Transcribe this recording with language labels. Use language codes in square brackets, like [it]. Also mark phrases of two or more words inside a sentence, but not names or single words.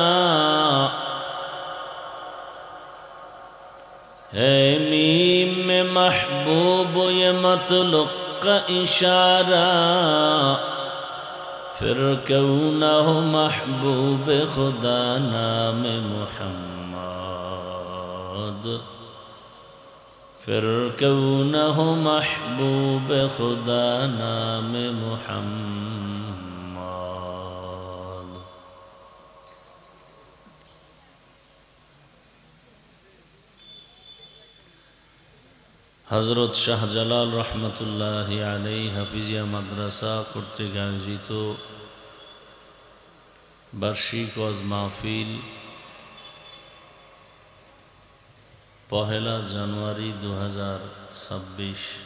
[ur] ہے میم میں محبوب یہ مطلق کا اشارہ، پھر کیوں نہ ہو محبوب خدا نام محمد، پھر کیوں نہ ہو محبوب خدا نام محمد. [bn] حضرت শাহ জালাল রহমতুল্লাহি আলাইহি হাফিজিয়া মাদ্রাসা কর্তৃক আয়োজিত বার্ষিক ওয়াজ মাহফিল পহেলা জানুয়ারি 2026